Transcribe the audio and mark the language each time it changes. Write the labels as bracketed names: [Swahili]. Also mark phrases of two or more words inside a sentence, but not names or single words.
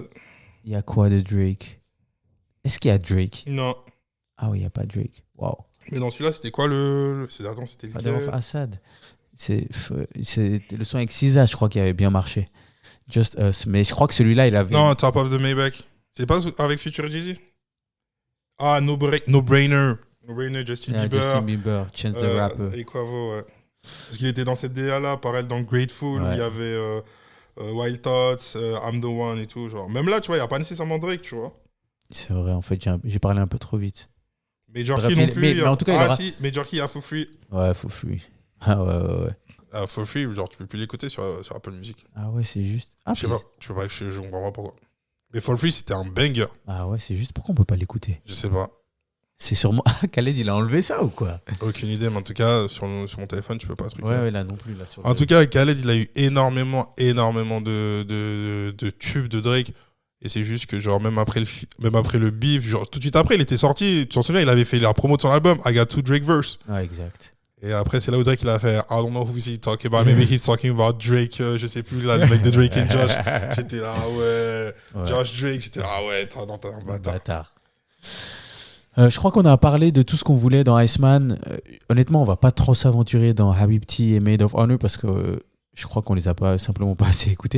[French] Il y a quoi de Drake? Est-ce qu'il y a Drake? Non. Ah oui, il n'y a pas Drake. Waouh. Mais dans celui-là, c'était quoi c'était Father of Assad. C'est le son avec SZA, je crois, qui avait bien marché. Just Us. Mais je crois que celui-là, il avait... Non, Top of the Maybach. C'est pas avec Future et Jay-Z? Ah, No Brainer. No Brainer, Justin Bieber. Chance the Rapper. Et Quavo, ouais. Parce qu'il était dans cette DA-là, pareil, dans Grateful, où il y avait Wild Thoughts, I'm the One et tout. Genre. Même là, tu vois, il n'y a pas nécessairement Drake, tu vois. C'est vrai, en fait, j'ai parlé un peu trop vite. Major Key non plus. Mais en tout cas, si, Major Key, il y a For Free. Ouais, For Free. Ah ouais. For Free, genre, tu peux plus l'écouter sur Apple Music. Ah ouais, c'est juste... Ah, je comprends pas pourquoi. Mais For Free, c'était un banger. Ah ouais, c'est juste pourquoi on peut pas l'écouter? Je sais pas. C'est sûrement... Khaled, il a enlevé ça ou quoi? Aucune idée, mais en tout cas, sur mon téléphone, tu peux pas ce truc. Ouais, là non plus. Là, en tout cas, Khaled, il a eu énormément de tubes de Drake. Et c'est juste que, genre, même après le beef, genre, tout de suite après, il était sorti. Tu t'en souviens, il avait fait la promo de son album, [English] I Got Two Drake Verse. [French] Ouais, exact. Et après, c'est là où Drake, il a fait [English] I don't know who he's talking about. Maybe he's talking about Drake, [French] je sais plus, là, le mec de Drake and Josh. J'étais là, ouais. Josh Drake, j'étais là, ouais, t'es un bâtard. Je crois qu'on a parlé de tout ce qu'on voulait dans Iceman. Honnêtement, on va pas trop s'aventurer dans Habibti et Made of Honor parce que je crois qu'on les a pas simplement pas assez écoutés.